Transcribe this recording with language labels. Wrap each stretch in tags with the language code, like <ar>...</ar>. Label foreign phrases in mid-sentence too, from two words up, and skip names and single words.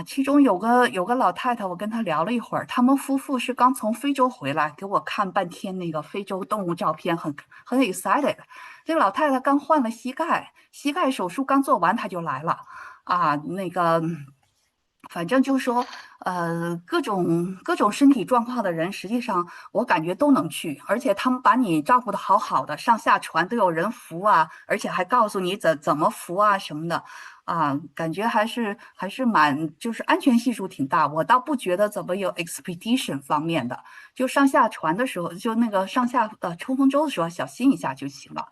<zh>其中有個老太太，我跟她聊了一會兒，他們夫婦是剛從非洲回來，給我看半天那個非洲動物照片，很 excited。這個老太太剛換了膝蓋手術剛做完，她就來了啊，那個。反正就是說，各種身體狀況的人，實際上我感覺都能去，而且他們把你照顧得好好的，上下船都有人扶啊，而且還告訴你怎麼扶啊什麼的，啊，感覺還是蠻就是安全係數挺大。我倒不覺得怎麼有 expedition 方面的，就上下船的時候，就那個上下冲鋒舟的时候小心一下就行了。</zh>